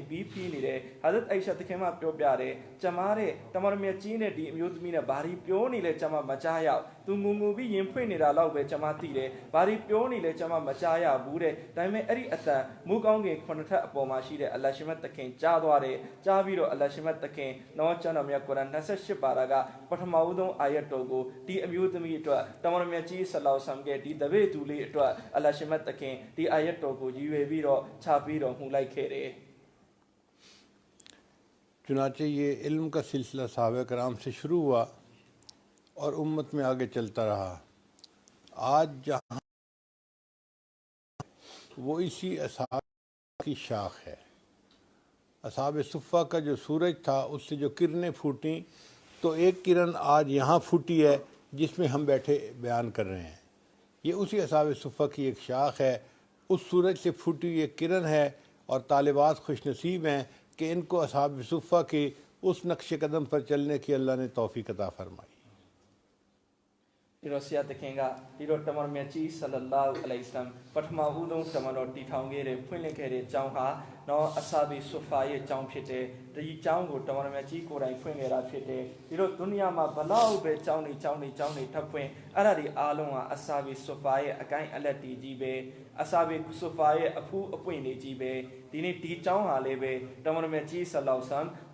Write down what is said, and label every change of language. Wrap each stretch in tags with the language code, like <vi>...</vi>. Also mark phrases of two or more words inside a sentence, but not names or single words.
<my>ဘီးဖီးနေတယ်ဟာဇတ်အိုင်ရှာတခင်မပြောပြတယ်ကျမတဲ့တမန်တော်မြတ်ကြီးနဲ့ဒီအမျိုးသမီးနဲ့ဘာဒီပြောနေလဲကျမမကြားရသူငုံပြီးရင်ဖွင့်နေတာတော့ပဲကျမသိတယ်ဘာဒီပြောနေလဲကျမမကြားရဘူးတဲ့ဒါပေမဲ့အဲ့ဒီအတန်မူကောင်းကင်9ထပ်အပေါ်မှာရှိတဲ့အလ္လာဟ်ရှင်မတ်တခင်ကြားသွားတယ်ကြားပြီးတော့အလ္လာဟ်ရှင်မတ်တခင်နော်ကျွန်တော်မြတ်ကုရ်အာန်28ပါရာကပထမဦးဆုံးအာယတ်တော်ကိုဒီအမျိုးသမီးအတွက်တမန်တော်မြတ်ကြီးဆလောဆမ်ကဒီတပည့်သူလေးအတွက်အလ္လာဟ်ရှင်မတ်တခင်ဒီအာယတ်တော်ကိုရည်ရွယ်ပြီးတော့ချပြီးတော့မှုလိုက်ခဲ့တယ်</my> <ur>چنانچہ یہ علم کا سلسلہ صحابہ کرام سے شروع ہوا اور امت میں آگے چلتا رہا۔ آج جہاں وہ اسی اصحاب کی شاخ ہے۔ اصحاب صفہ کا جو سورج تھا اس سے جو کرنیں پھوٹیں تو ایک کرن آج یہاں پھوٹی ہے جس میں ہم بیٹھے بیان کر رہے ہیں۔ یہ اسی اصحاب صفہ کی ایک شاخ ہے، اس سورج سے پھوٹی ایک کرن ہے، اور طالبات خوش نصیب ہیں کہ ان کو اصحاب صفہ کے اس نقش قدم پر چلنے کی اللہ نے توفیق عطا فرمائی۔</ur> <my>ဒီတော့ဆရာတခင်ကဒီတော့တမန်တော်မြတ်ကြီး</my> <ar>صلى الله عليه وسلم</ar> <my>ပထမဦးဆုံးတမန်တော်တည်ထောင်ခဲ့တဲ့ဖွင့်လှစ်ခဲ့တဲ့အကြောင်းဟာနော်အဆာဘီဆူဖာရဲ့အကြောင်းဖြစ်တယ်ဒီအကြောင်းကိုတမန်တော်မြတ်ကြီးကိုယ်တိုင်ဖွင့်ခဲ့တာဖြစ်တယ်ဒီတော့ဒုနီယာမှာဘလောက်ပဲအကြောင်းတွေထပ်ဖွင့်အဲ့ဒါဒီအားလုံးဟာအဆာဘီဆူဖာရဲ့အကိုင်းအလက်တီကြီးပဲအဆာဘီဆူဖာရဲ့အဖူးအပွင့်တွေကြီးပဲဒီနေ့ဒီအကြောင်းဟာလည်းပဲတမန်တော်မြတ်ကြီးဆလောဆမ်</my>